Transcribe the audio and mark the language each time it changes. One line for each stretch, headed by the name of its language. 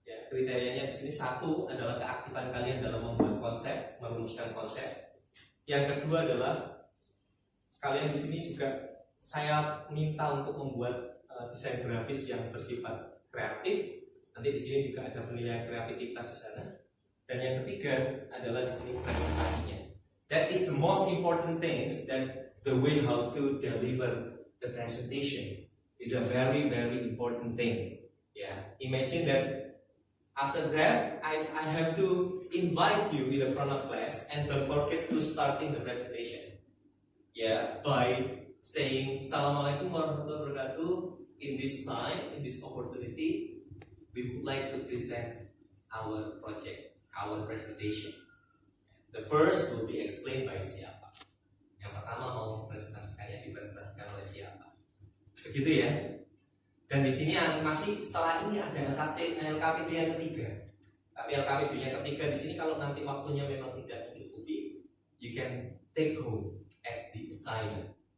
Indonesian: Kriterianya di sini, satu adalah keaktifan kalian dalam membuat konsep, merumuskan konsep. Yang kedua adalah kalian di sini juga saya minta untuk membuat desain grafis yang bersifat kreatif. Nanti di sini juga ada penilaian kreativitas di sana. Dan yang ketiga adalah di sini presentasinya.
English: That is the most important things, that the way how to deliver the presentation is a very important thing. Yeah, imagine that. After that, I have to invite you in the front of class, and don't forget to starting the presentation. Yeah, by saying Assalamualaikum warahmatullahi wabarakatuh. In this time, in this opportunity, we would like to present our project, our presentation. The first will be explained by siapa.
Indonesian: Yang pertama mau presentasikannya dipresentasikan oleh siapa. Begitu ya. Dan di sini masih setelah ini ada LKPD yang ketiga. Tapi LKPD yang ketiga di sini kalau nanti waktunya memang tidak mencukupi,
English: you can take home as the assignment.